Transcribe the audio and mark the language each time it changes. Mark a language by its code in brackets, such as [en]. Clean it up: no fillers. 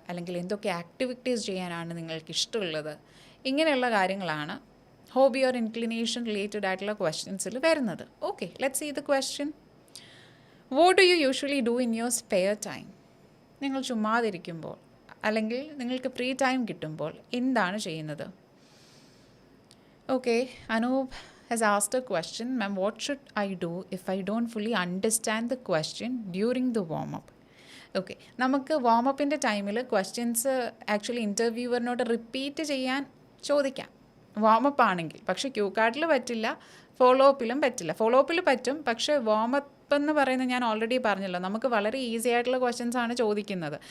[ml] അല്ലെങ്കിൽ എന്തൊക്കെ ആക്ടിവിറ്റീസ് ചെയ്യാനാണ് നിങ്ങൾക്ക് ഇഷ്ടമുള്ളത്? ഇങ്ങനെയുള്ള കാര്യങ്ങളാണ് ഹോബി ഓർ ഇൻക്ലിനേഷൻ റിലേറ്റഡ് ആയിട്ടുള്ള ക്വസ്റ്റ്യൻസിൽ വരുന്നത്. [en] Okay, let's see the question. What do you usually do in your spare time? [ml] നിങ്ങൾ ചുമ്മാതിരിക്കുമ്പോൾ അല്ലെങ്കിൽ നിങ്ങൾക്ക് ഫ്രീ ടൈം കിട്ടുമ്പോൾ എന്താണ് ചെയ്യുന്നത്? [en] Okay, Anoop has asked a question, ma'am, what should I do if I don't fully understand the question during the warm-up? [ml] Okay, നമുക്ക് വാമപ്പിൻ്റെ ടൈമിൽ questions actually ഇൻ്റർവ്യൂവറിനോട് repeat ചെയ്യാൻ ചോദിക്കാം വാമപ്പ് ആണെങ്കിൽ. പക്ഷേ ക്യൂ കാർഡിൽ പറ്റില്ല, ഫോളോ അപ്പിലും പറ്റില്ല. ഫോളോ അപ്പിൽ പറ്റും, പക്ഷേ വാമപ്പ് എന്ന് പറയുന്നത് ഞാൻ ഓൾറെഡി പറഞ്ഞല്ലോ, നമുക്ക് വളരെ ഈസി ആയിട്ടുള്ള ക്വസ്റ്റ്യൻസ് ആണ് ചോദിക്കുന്നത്.